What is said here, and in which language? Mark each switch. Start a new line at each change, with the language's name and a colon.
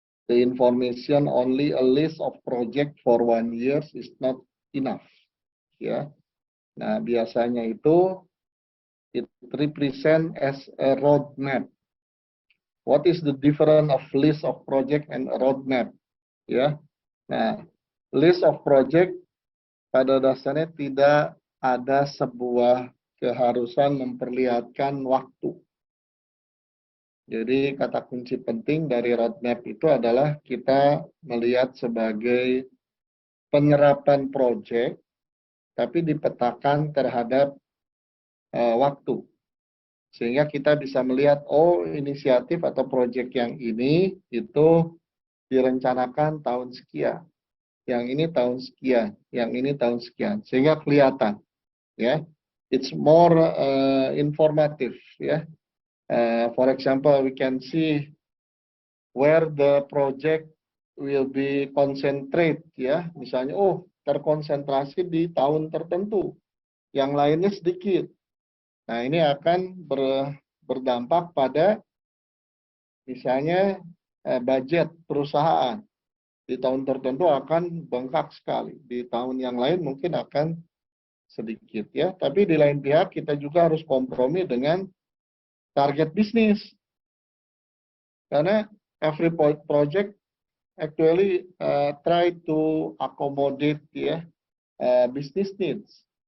English: The information only a list of project for 1 year is not enough.
Indonesian: Ya, nah biasanya itu
English: it represent as a roadmap. What is the difference of list of project and a roadmap?
Indonesian: Ya, nah list of project pada dasarnya tidak ada sebuah keharusan memperlihatkan waktu. Jadi kata kunci penting dari roadmap itu adalah kita melihat sebagai penyerapan proyek, tapi dipetakan terhadap waktu. Sehingga kita bisa melihat, oh inisiatif atau proyek yang ini itu direncanakan tahun sekian. Yang ini tahun sekian, yang ini tahun sekian. Sehingga kelihatan.
English: Ya, it's more informative. Ya, for example, we can see where the project will be concentrate.
Indonesian: Ya, misalnya, oh terkonsentrasi di tahun tertentu, yang lainnya sedikit. Nah, ini akan berdampak pada misalnya budget perusahaan. Di tahun tertentu akan bengkak sekali. Di tahun yang lain mungkin akan sedikit ya. Tapi di lain pihak kita juga harus kompromi dengan target bisnis. Karena
English: every project actually try to accommodate ya business needs.